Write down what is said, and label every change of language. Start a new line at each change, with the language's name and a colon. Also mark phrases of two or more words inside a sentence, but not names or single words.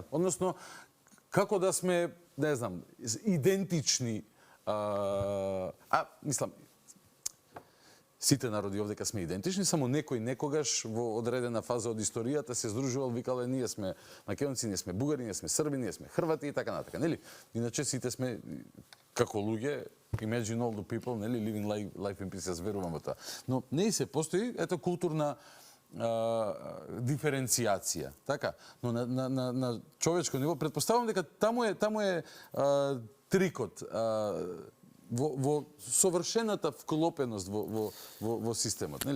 Macedonian: Односно, како да сме, не знам, идентични, мислам, сите народи овдека сме идентични, само некој некогаш во одредена фаза од историјата се здружувал, викале ние сме македонци, ние сме бугари, ние сме срби, ние сме хрвати и така натака, нели? Иначе сите сме како луѓе,
English: imagine all the people, нели, living life in peace,
Macedonian: јас верувам во тоа. Но не се постои ето културна диференцијација, така? Но на човечко ниво претпоставувам дека таму е трикот во совршената вклопеност во системот, нели?